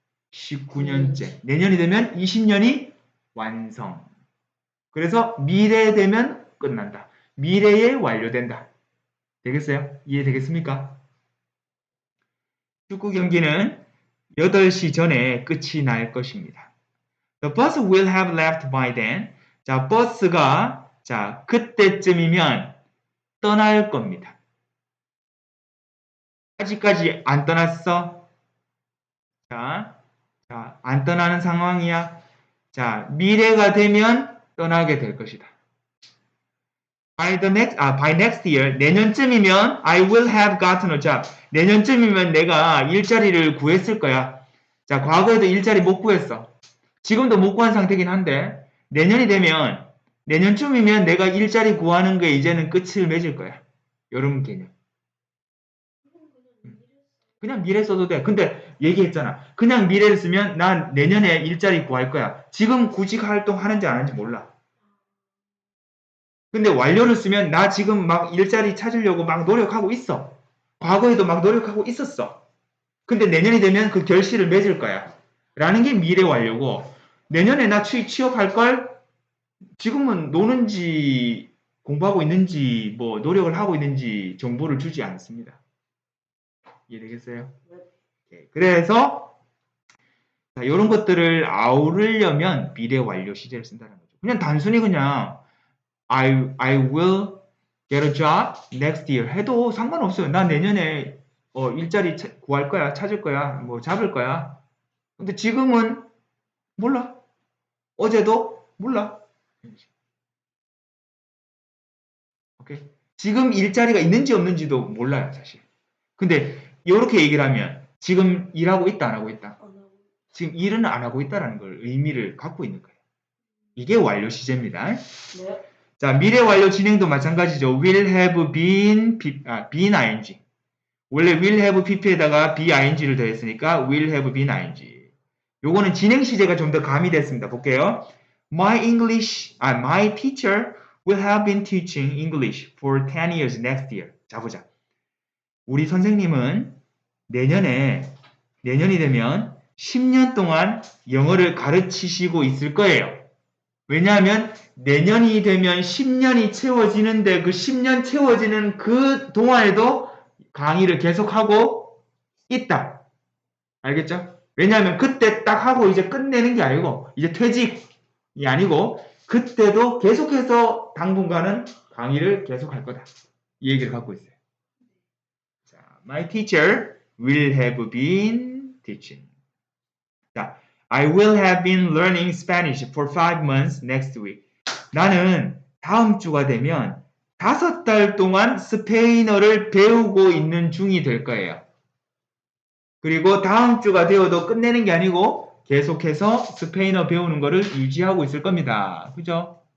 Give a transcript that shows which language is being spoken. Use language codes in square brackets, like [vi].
[ko] 19년째. 내년이 되면 20년이 완성. 그래서 미래 되면 끝난다. 미래에 완료된다. 되겠어요? 이해되겠습니까? 축구 경기는 8시 전에 끝이 날 것입니다. [en] The bus will have left by then. [ko] 자, 버스가 자, 그때쯤이면 떠날 겁니다. 아직까지 안 떠났어? 자, 안 떠나는 상황이야. 자, 미래가 되면 떠나게 될 것이다. [en] By next year, 내년쯤이면 I will have gotten a job. [ko] 내년쯤이면 내가 일자리를 구했을 거야. 자, 과거에도 일자리 못 구했어. 지금도 못 구한 상태긴 한데 내년이 되면 내년쯤이면 내가 일자리 구하는 게 이제는 끝을 맺을 거야. 이런 개념. 그냥 미래 써도 돼. 근데 얘기했잖아. 그냥 미래를 쓰면 난 내년에 일자리 구할 거야. 지금 구직 활동 하는지 안 하는지 몰라. 근데 완료를 쓰면 나 지금 막 일자리 찾으려고 막 노력하고 있어. 과거에도 막 노력하고 있었어. 근데 내년이 되면 그 결실을 맺을 거야. 라는 게 미래 완료고 내년에 나 취업할 걸 지금은 노는지 공부하고 있는지 뭐 노력을 하고 있는지 정보를 주지 않습니다. 이해되겠어요? 네. 그래서 이런 것들을 아우르려면 미래 완료 시제를 쓴다는 거죠. 그냥 단순히 그냥 [en] I will get a job next year [ko] 해도 상관없어요. 나 내년에 일자리 구할 거야, 찾을 거야, 뭐 잡을 거야. 근데 지금은 몰라. 어제도 몰라. 오케이. 지금 일자리가 있는지 없는지도 몰라요, 사실. 근데 이렇게 얘기를 하면 지금 일하고 있다, 안 하고 있다. 지금 일은 안 하고 있다라는 걸 의미를 갖고 있는 거예요. 이게 완료 시제입니다. 네. 자, 미래 완료 진행도 마찬가지죠. [en] will have been, been ing. [ko] 원래 will have pp에다가 being를 더했으니까 will have been ing. 요거는 진행 시제가 좀 더 가미됐습니다. 볼게요. [en] My teacher will have been teaching English for 10 years next year. [ko] 자, 보자. 우리 선생님은 내년이 되면 10년 동안 영어를 가르치시고 있을 거예요. 왜냐하면 내년이 되면 10년이 채워지는데 그 10년 채워지는 그 동안에도 강의를 계속하고 있다. 알겠죠? 왜냐하면 그때 딱 하고 이제 끝내는 게 아니고 이제 퇴직이 아니고 그때도 계속해서 당분간은 강의를 계속할 거다. 이 얘기를 갖고 있어요. [en] 자, My teacher will have been teaching. 자, I will have been learning Spanish for 5 months next week. [ko] 나는 다음 주가 되면 5달 동안 스페인어를 배우고 있는 중이 될 거예요. 그리고 다음 주가 되어도 끝내는 게 아니고 계속해서 스페인어 배우는 거를 유지하고 있을 겁니다. 그죠?